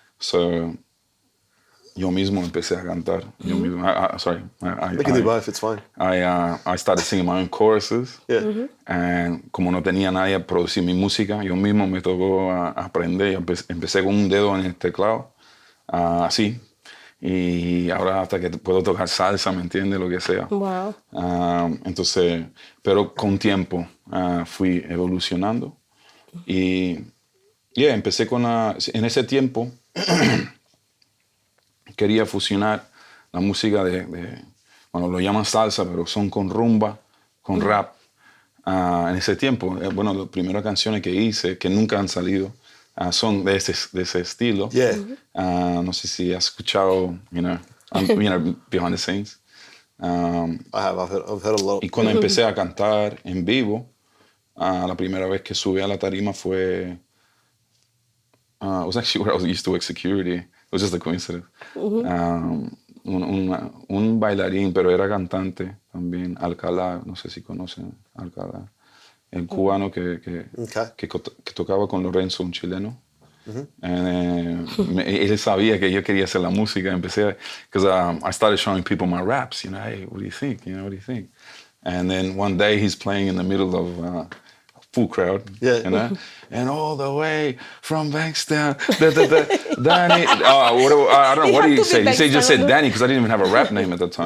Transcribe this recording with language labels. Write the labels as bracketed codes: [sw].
[es] So yo mismo empecé a cantar. Yo mismo. [en] We can do both. It's fine. I started singing my own choruses. Yeah. [es] And como no tenía nadie a producir mi música, yo mismo me tocó aprender. Empecé con un dedo en el teclado, así. Y ahora hasta que puedo tocar salsa, ¿me entiendes? Lo que sea. [en] Wow. [es] Entonces, pero con tiempo fui evolucionando. Y empecé en ese tiempo quería fusionar la música bueno, lo llaman salsa, pero son con rumba, con rap. En ese tiempo, bueno, las primeras canciones que hice, que nunca han salido, son de ese estilo. [en] Yeah. [es] No sé si has escuchado, [en] behind the scenes. I have. I've heard a lot. [es] Y cuando empecé a cantar en vivo, la primera vez que subí a la tarima fue... [en] it was actually where I used to work security. It was just a coincidence. [es] Un bailarín, pero era cantante también, Alcalá, no sé si conocen Alcalá, el cubano que tocaba con Lorenzo, un chileno. Él sabía que yo quería hacer la música. [en] Empecé, because I started showing people my raps, hey, what do you think? What do you think? And then one day he's playing in the middle of full crowd, and all the way from Bankstown, Danny. I don't know, what do you say? He just said Danny because I didn't even have a rap name at the time.